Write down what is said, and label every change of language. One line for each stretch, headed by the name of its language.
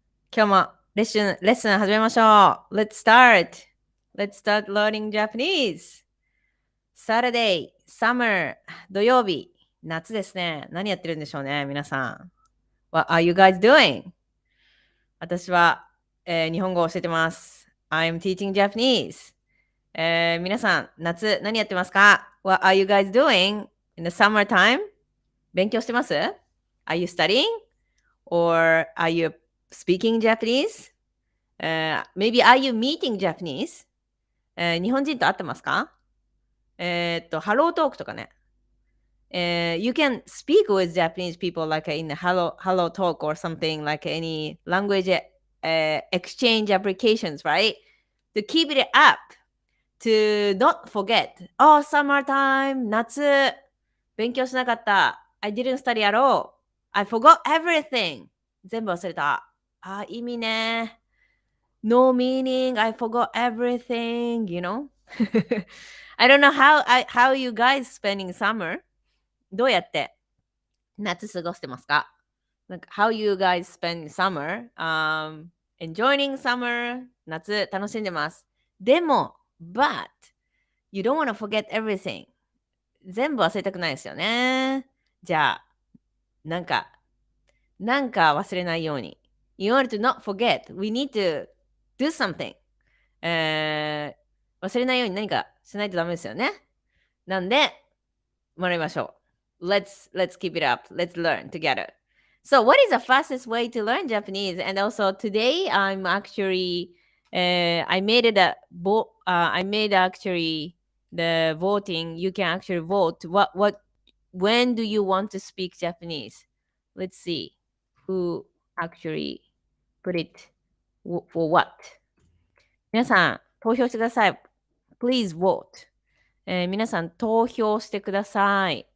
Japanese: 今日もレッスン始めましょう。
English: Let's start. Let's start learning Japanese. Saturday, summer,
Japanese: 土曜日、夏ですね。何やってるんでしょうね、皆さん。
English: What are you guys doing?
Japanese: 私は、日本語を教えてます。
English: I'm teaching Japanese.
Japanese: 皆さん、夏何やってますか？
English: What are you guys doing in the summertime?
Japanese: 勉強してます？
English: Are you studying? Or are you speaking Japanese? Maybe are you meeting Japanese?
Japanese: 日本人と会ってますか？ハロートークとかね。
English: You can speak with Japanese people like in the hello talk or something like any language exchange applications, right? To keep it up, to not forget. Oh, summertime,
Japanese: 夏。勉強しなかった。
English: I didn't study at all. I forgot everything.
Japanese: 全部忘れた。意味ね。
English: No meaning. I forgot everything, you know? I don't know how you guys spending summer?
Japanese: どうやって夏過ごしてますか？
English: なんか How you guys spend summer? Enjoying summer?
Japanese: 夏楽しんでます。
English: でも、but you don't want to forget everything.
Japanese: 全部忘れたくないですよね。じゃあ、なんか、なんか忘れないように。
English: In order to not forget, we need to do something.
Japanese: 忘れないように何かしないとダメですよね。なんで、学びましょう。
English: Let's keep it up. Let's learn together. So, what is the fastest way to learn Japanese? And also today, I'm actually, I made it I made actually the voting. You can actually vote. When do you want to speak Japanese? Let's see who actually put it for what.
Japanese: 皆さん、投票してください。
English: Please vote.
Japanese: 皆さん投票してください。